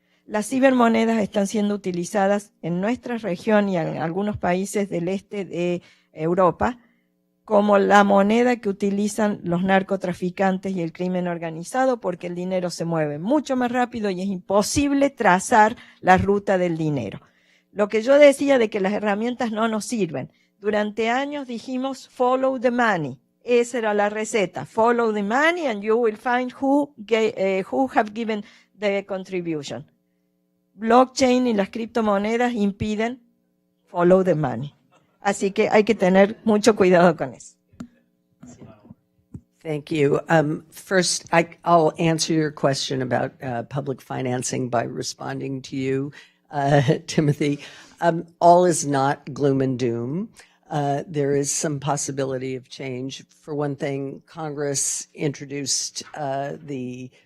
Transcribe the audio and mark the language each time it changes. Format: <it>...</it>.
<es>Las cibermonedas están siendo utilizadas en nuestra región y en algunos países del este de Europa como la moneda que utilizan los narcotraficantes y el crimen organizado porque el dinero se mueve mucho más rápido y es imposible trazar la ruta del dinero. Lo que yo decía de que las herramientas no nos sirven. Durante años dijimos</es> <en>follow the money.</en> <es>Esa era la receta.</es> <en>Follow the money and you will find who have given the contribution.</en> <es>Blockchain y las criptomonedas impiden</es> <en>follow the money.</en> <es>Así que hay que tener mucho cuidado con eso.</es> <en>Thank you. First, I'll answer your question about public financing by responding to you, Timothy. All is not gloom and doom. There is some possibility of change. For one thing, Congress introduced the</en>